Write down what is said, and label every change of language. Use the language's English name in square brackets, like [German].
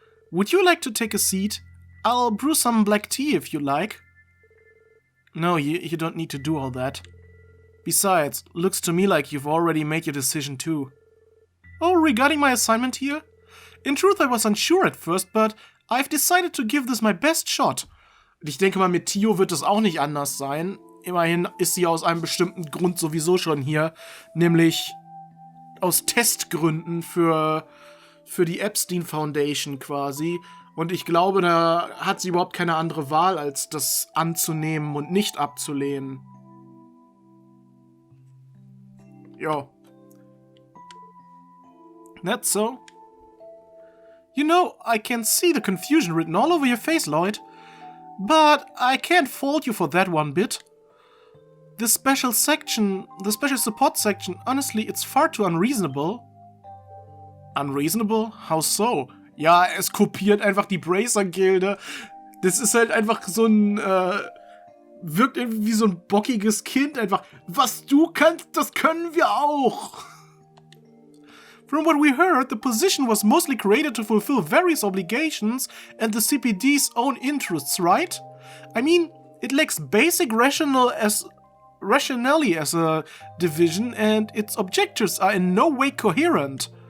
[English] Would you like to take a seat? I'll brew some black tea if you like. No, you don't need to do all that. Besides, looks to me like you've already made your decision too. Oh, regarding my assignment here? In truth, I was unsure at first, but I've decided to give this my best shot. [German] Ich denke mal, mit Tio wird es auch nicht anders sein. Immerhin ist sie aus einem bestimmten Grund sowieso schon hier, nämlich aus Testgründen für die Epstein Foundation quasi. Und ich glaube, da hat sie überhaupt keine andere Wahl, als das anzunehmen und nicht abzulehnen. Jo. [English] That's so. You know, I can see the confusion written all over your face, Lloyd. But I can't fault you for that one bit. The special support section, honestly, it's far too unreasonable. Unreasonable? How so? [German] Ja, es kopiert einfach die Bracer-Gilde. Das ist halt einfach so ein, wirkt irgendwie wie so ein bockiges Kind einfach. Was du kannst, das können wir auch. [English] From what we heard, the position was mostly created to fulfill various obligations and the CPD's own interests, right? I mean, it lacks basic rationality as a division, and its objectives are in no way coherent.